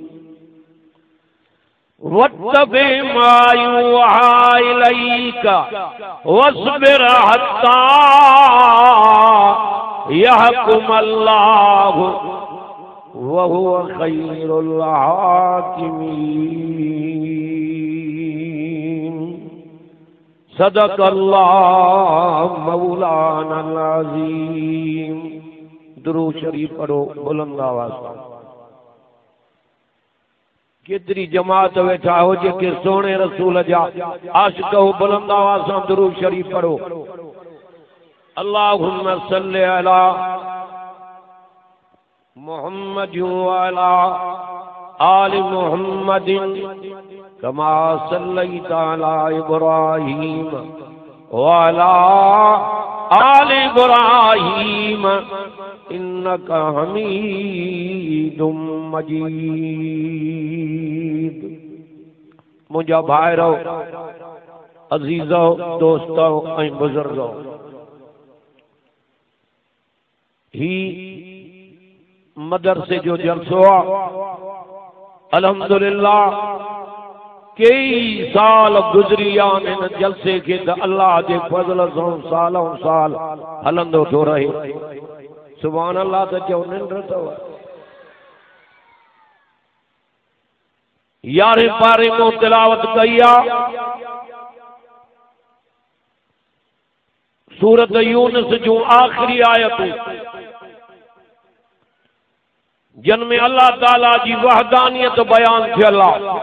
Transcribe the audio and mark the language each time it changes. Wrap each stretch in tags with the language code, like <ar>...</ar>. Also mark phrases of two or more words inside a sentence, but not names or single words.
<ar>واتبع ما يوحى إليك واصبر حتى يحكم الله وهو خير الحاكمين. صدق الله مولانا العظيم.</ar> <sd>दुरूद शरीफ पढ़ो बुलंद आवाज़ सां। केतरी जमात वेठा हो जेके सोने रसूल जा आशिक़ हो, बुलंद आवाज़ सां दुरूद शरीफ पढ़ो।</sd> <ar>اللهم صل على محمد وعلى آل محمد كما صليت على إبراهيم وعلى آل إبراهيم إنك حميد مجيد.</ar> <sd>मुझा भाइरो, अजीजो, दोस्तो ऐं बुजुर्गो, ही मदरसे जो जलसो अल्हम्दुलिल्लाह कई साल गुजरी आन इन जलसे के अल्लाह के फज़ल सां सालों साल हलंदो थो रहे।</sd> <ar>سبحان الله.</ar> <sd>तो चओ निंड अथव। 11 पारे में तिलावत कई आ सूरत यूनुस जूं आखिरी आयतूं जिन में अल्लाह ताला जी वहदानियत बयान थियल आहे।</sd>